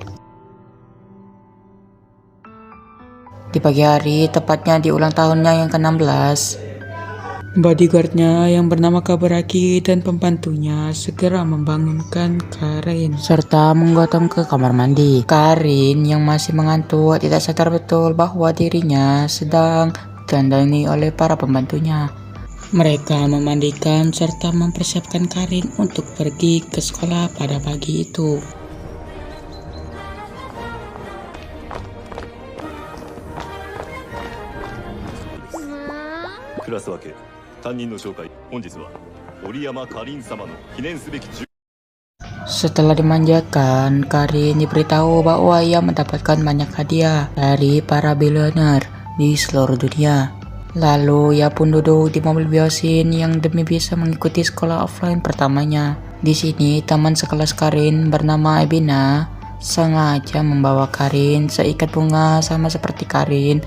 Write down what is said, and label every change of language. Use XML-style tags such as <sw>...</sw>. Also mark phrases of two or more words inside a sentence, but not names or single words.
<id>Di pagi hari, tepatnya di ulang tahunnya yang ke-16, bodyguardnya yang bernama Kaburaki dan pembantunya segera membangunkan Karin serta menggotong ke kamar mandi. Karin yang masih mengantuk tidak sadar betul bahwa dirinya sedang ditandani oleh para pembantunya. Mereka memandikan serta mempersiapkan Karin untuk pergi ke sekolah pada pagi itu.</id> <ja>クラス分け担任の紹介本日は折山かりん様の記念すべき</ja> <id>Setelah dimanjakan, Karin diberitahu bahwa ia mendapatkan banyak hadiah dari para billionaire di seluruh dunia. Lalu ia pun duduk di mobil biosin yang demi bisa mengikuti sekolah offline pertamanya. Di sini teman sekelas Karin bernama Ebina sengaja membawa Karin seikat bunga sama seperti Karin.</id>